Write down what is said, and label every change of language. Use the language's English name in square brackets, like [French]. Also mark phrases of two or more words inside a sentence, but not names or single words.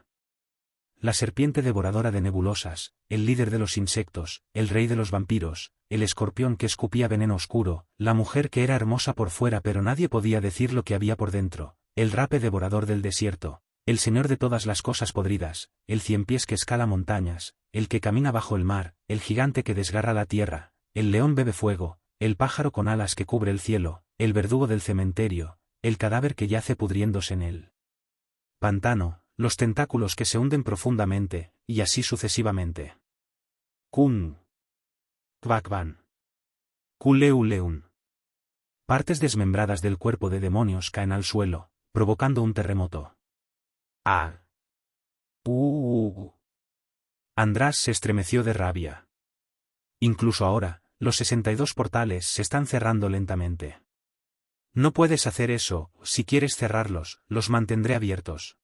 [Spanish] La serpiente devoradora de nebulosas, el líder de los insectos, el rey de los vampiros, el escorpión que escupía veneno oscuro, la mujer que era hermosa por fuera pero nadie podía decir lo que había por dentro, el rape devorador del desierto, el señor de todas las cosas podridas, el ciempiés que escala montañas, el que camina bajo el mar, el gigante que desgarra la tierra, el león bebe fuego, el pájaro con alas que cubre el cielo, el verdugo del cementerio, el cadáver que yace pudriéndose en él. Pantano, los tentáculos que se hunden profundamente, y así sucesivamente. Kun. Kvakvan. Kuleuleun. Partes desmembradas del cuerpo de demonios caen al suelo, provocando un terremoto. ¡Ah! András se estremeció de rabia. Incluso ahora, los 62 portales se están cerrando lentamente. No puedes hacer eso, si quieres cerrarlos, los mantendré abiertos.